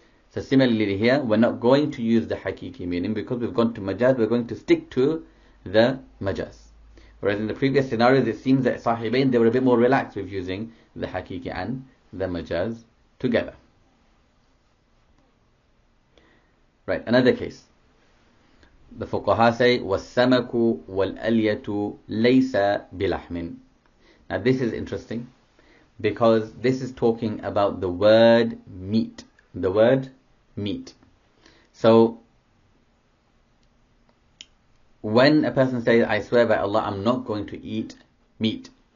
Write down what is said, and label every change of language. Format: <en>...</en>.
<en>So similarly here, we're not going to use the hakiki meaning because we've gone to majaz, we're going to stick to the majaz. Whereas in the previous scenarios, it seems that Sahibain, they were a bit more relaxed with using the hakiki and the majaz together. Right, another case.</en> <ar>The fuqaha say, وَالسَّمَكُ وَالْأَلْيَةُ لَيْسَ بِلَحْمٍ.</ar> <en>Now this is interesting because this is talking about the word meat. The word meat. So when a person says, I swear by Allah, I'm not going to eat meat.</en>